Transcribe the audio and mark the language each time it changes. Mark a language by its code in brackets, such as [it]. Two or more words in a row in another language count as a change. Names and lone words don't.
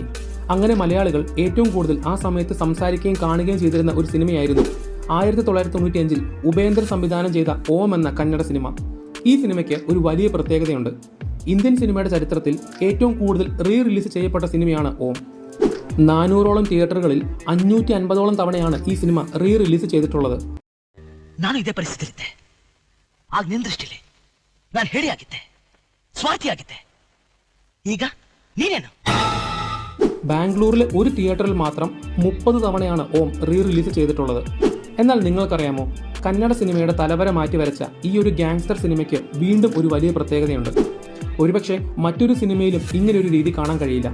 [ml] അങ്ങനെ മലയാളികൾ ഏറ്റവും കൂടുതൽ ആ സമയത്ത് സംസാരിക്കുകയും കാണുകയും ചെയ്തിരുന്ന ഒരു സിനിമയായിരുന്നു 1995 ഉപേന്ദ്രൻ സംവിധാനം ചെയ്ത ഓം എന്ന കന്നഡ സിനിമ. ഈ സിനിമയ്ക്ക് ഒരു വലിയ പ്രത്യേകതയുണ്ട്. ഇന്ത്യൻ സിനിമയുടെ ചരിത്രത്തിൽ ഏറ്റവും കൂടുതൽ റിലീസ് ചെയ്യപ്പെട്ട സിനിമയാണ് ഓം. 400ഓളം തിയേറ്ററുകളിൽ 550ഓളം തവണയാണ് ഈ ಸಿನಿಮಾ റിലീസ് ചെയ്തിട്ടുള്ളത്. [kn] ನಾನು ಇದೇ ಪರಿಸ್ಥಿತಿಯಲ್ಲಿದ್ದೆ. ಆಗ ನಿನ್ನ ದೃಷ್ಟಿಲಿ ನಾನು ಹೇಡಿಯಾಗಿದ್ದೆ, ಸ್ವಾರ್ಥಿಯಾಗಿದ್ದೆ. ಈಗ ನೀನೇನು? [ml] ബാംഗ്ലൂരിലെ ഒരു തിയേറ്ററിൽ മാത്രം 30 തവണയാണ് ഓം റിലീസ് ചെയ്തിട്ടുള്ളത്. എന്നാൽ നിങ്ങൾക്കറിയാമോ, കന്നഡ സിനിമയുടെ തലവര മാറ്റി വരച്ച ഈ ഒരു ഗാങ്സ്റ്റർ സിനിമയ്ക്ക് വീണ്ടും ഒരു വലിയ പ്രത്യേകതയുണ്ട്. ഒരുപക്ഷെ മറ്റൊരു സിനിമയിലും ഇങ്ങനൊരു രീതി കാണാൻ കഴിയില്ല.